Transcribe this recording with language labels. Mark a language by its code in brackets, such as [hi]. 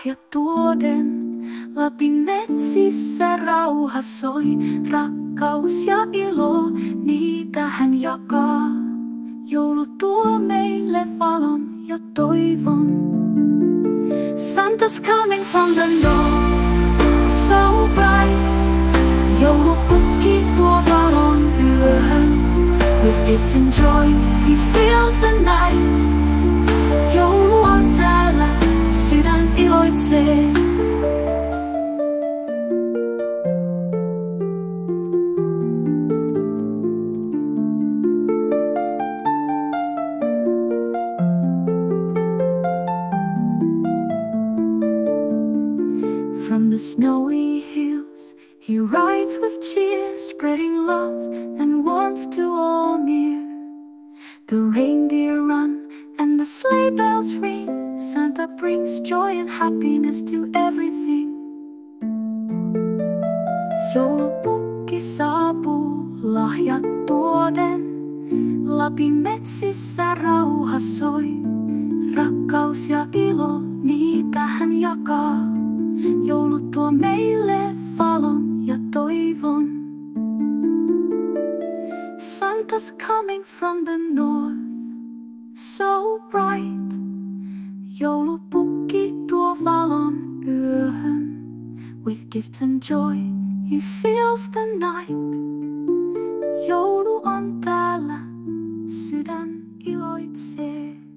[fi] tuoden. Lapin metsissä rauha soi, rakkaus ja ilo, niitä hän jakaa. Joulu tuo meille valon ja toivon. [en] Santa's coming from the north, so bright. [fi] Joulupukki tuo valon yöhön. [en] With gifts and joy, he fills the night. [fi] Joulu on täällä, sydän iloitsee. [en] From the snowy hills, he rides with cheer, spreading love and warmth to all near. The reindeer run and the sleigh bells ring. Santa brings joy and happiness to everything. [fi] Joulupukki saapuu lahjat tuoden. Lapin metsissä rauha soi. Rakkaus ja ilo, niitä hän jakaa. Joulu tuo meille valon ja toivon. [en] Santa's coming from the north, so bright. [fi] Joulupukki tuo valon yöhön. [en] With gifts and joy, he fills the night. [fi] Joulu on täällä, sydän iloitsee.